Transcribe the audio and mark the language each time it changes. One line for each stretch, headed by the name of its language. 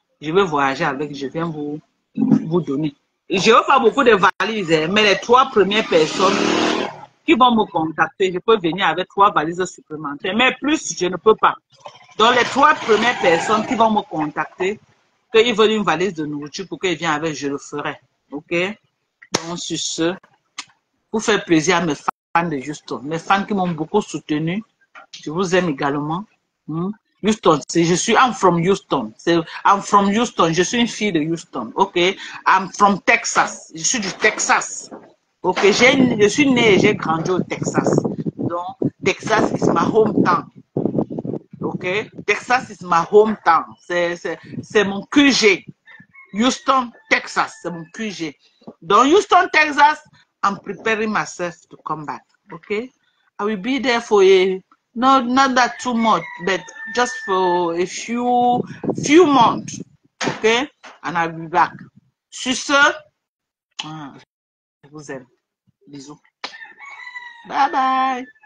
French: Je vais voyager avec, je viens vous donner. Je veux pas beaucoup de valises, mais les 3 premières personnes qui vont me contacter, je peux venir avec 3 valises supplémentaires, mais plus, je ne peux pas. Donc, les 3 premières personnes qui vont me contacter, qu'ils veulent une valise de nourriture pour qu'ils viennent avec, je le ferai. OK? Donc, sur ce, pour faire plaisir à mes fans de Houston, mes fans qui m'ont beaucoup soutenu, je vous aime également.
English: Houston, I'm from Houston. I'm from Houston.
French: Je suis une fille de Houston. OK?
English: I'm from Texas.
French: Je suis du Texas. OK? Je suis née et j'ai grandi au Texas.
English: Donc, Texas is my hometown. OK? Texas is my hometown.
French: C'est mon QG. Houston, Texas, c'est mon QG.
English: Donc, Houston, Texas, I'm preparing myself to come back. OK? I will be there for not that too much, but just for a few months. OK? And I'll be back.
French: Sur ce, je vous aime. Bisous. Bye bye.